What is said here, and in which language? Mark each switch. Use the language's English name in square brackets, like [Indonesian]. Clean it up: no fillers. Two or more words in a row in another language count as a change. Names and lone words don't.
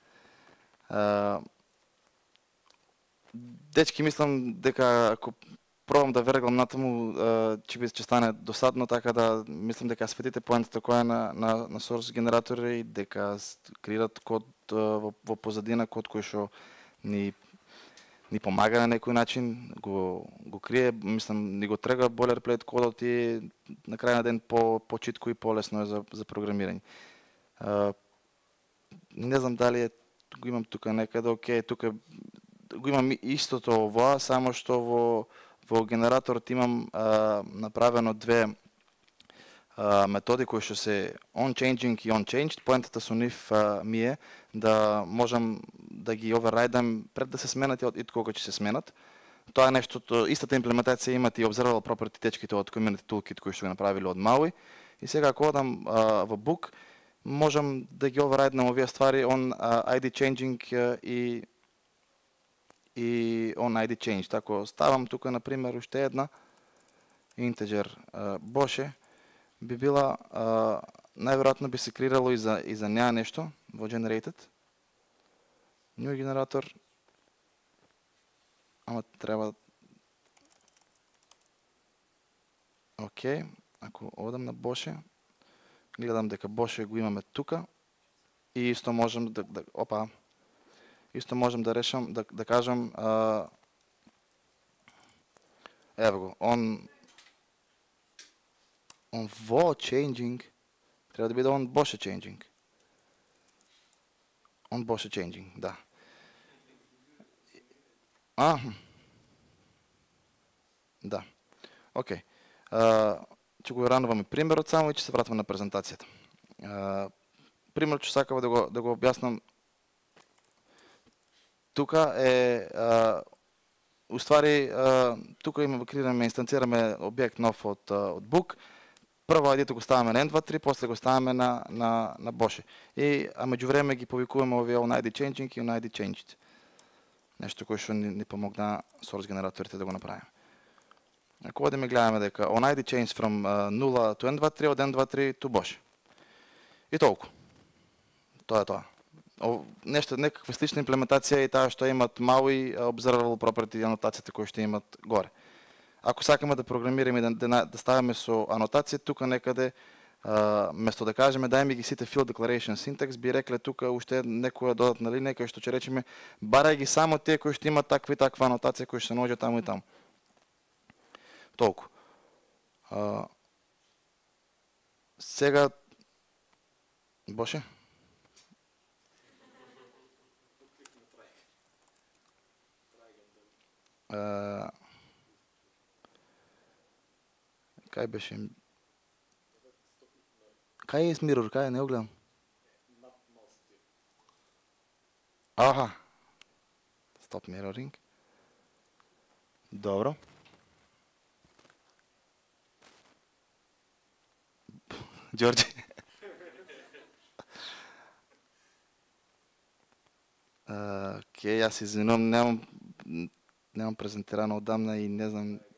[Macedonian] Дечки, мислам дека ако пробам да верглам натаму, ќе стане досадно, така да мислам дека светите поентата која е на source генератори, дека креират код во позадина, код кој што ни помага на некој начин, го крие, мислам, ни го трга бойлерплейт кодот и на крај на ден по-читко и по-лесно е за програмирање. Не знам дали го имам тука некаде, окей, тука го имам истото ова, само што во генераторот имам направено две методи кои што се [English] on-changing [Macedonian] и [English] on-changed. [Macedonian] Поентата со нив ми е да можам да ги оверрайдам пред да се сменат и кога ќе се сменат. Тоа е нештото, истата имплементација имат и [English] observable property [Macedonian] течките од Community Toolkit кои што го направиле од Maui. И сега ако одам во Book, можам да ги оверрайднам овие ствари [English] on ID changing [Macedonian] и [English] on ID change. [Macedonian] Ако ставам тука, например, уште една integer Боше, би била, најверојатно би се креирало и за неа нешто во generated. New генератор, ама треба... Окей, ако одам на Боше, гледам дека Боше го имаме тука и исто можам исто можам да решам, да кажам, ево го, [English] on vo changing, [Macedonian] треба да биде [English] on Boше changing. On Boše changing, [Macedonian] да. Да. Окей. Ќе го рануваме примерот само и ќе се вратиме на презентацијата. Пример ќе сакам да го објаснам. Тука е уствари тука креираме, инстанцираме објект нов од Book. Прво ID-то го ставаме на N23, после го ставаме на Boше. А меѓувреме ги повикуваме овие [English] on ID changing [Macedonian] и [English] on ID changed. [Macedonian] Нешто кој што ни помогна source генераторите да го направиме. Ако одиме гледаме дека [English] on ID change from 0 to N23, [Macedonian] од N23 to Boше. И толку. Тоа е тоа. Нешто, некаква слична имплементација и таа што имат Maui [English] observable property [Macedonian] и анотацијата кои што имат горе. Ако сакаме да програмираме и да ставаме со анотација, тука некаде, место да кажеме дај ми ги сите [English] field declaration syntax, [Macedonian] би рекле тука уште некоја додатна линија која што ќе речеме барај ги само тие кои што имат таква и таква анотација кои што се наоѓаат таму и таму. Толку. Сега Боше? Кај беше? Кај е Mirror? Кај е? Не го гледам. Аха. [English] Stop mirroring. [Macedonian] Добро. Ѓорѓе. Окей, јас извинувам, немам презентирано одамна и не знам.